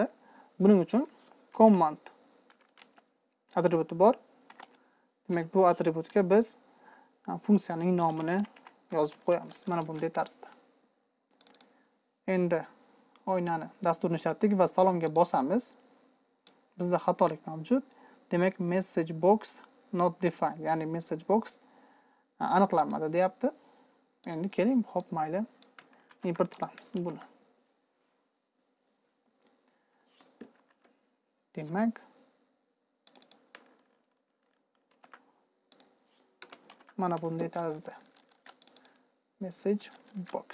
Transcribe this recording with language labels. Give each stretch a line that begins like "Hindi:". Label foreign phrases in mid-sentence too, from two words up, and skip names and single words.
Uzbek: Buning uchun command atributi bor. Demak, bu atributga biz funksiyaning nomini yozib qo'yamiz. Mana bunday tarzda. Endi oynani dasturni ishlatdik va salomga bosamiz. Bizda xatolik mavjud. Demak,
English: message box not defined,
Uzbek: ya'ni
English: message box
Uzbek: aniqlanmadi deyapti. Endi keling, hop, mayli import qilamiz buni. Demak, mana bunday tarzda
English: message box.